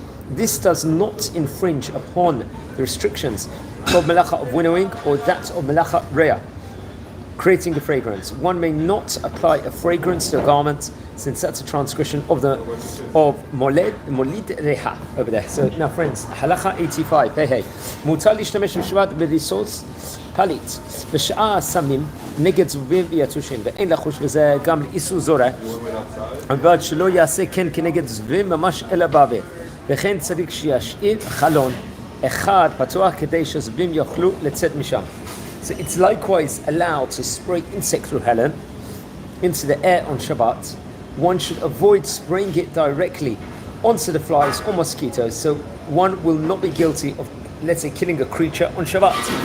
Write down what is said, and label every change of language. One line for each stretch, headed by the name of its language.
English: This does not infringe upon the restrictions of melacha of winnowing or that of melacha reya, creating a fragrance. One may not apply a fragrance to a garment since that's a transgression of molid reha over there. So now friends, halacha 85. Hey.
Hebrew: Mutar l'ishtamesh b'Shabbat b'risos palit בשעה שמים נגד זבובים ויתושים ואין לחוש בזה גם לאיסור זורע אבל שלא יעשה כן כנגד זבובים ממש אלא באוויר וכן צריך שישאיר חלון אחד פתוח כדי שהזבובים יוכלו לצאת משם.
English: So it's likewise allowed to spray insect repellent into the air on Shabbat. One should avoid spraying it directly onto the flies or mosquitoes so one will not be guilty of, let's say, killing a creature on Shabbat.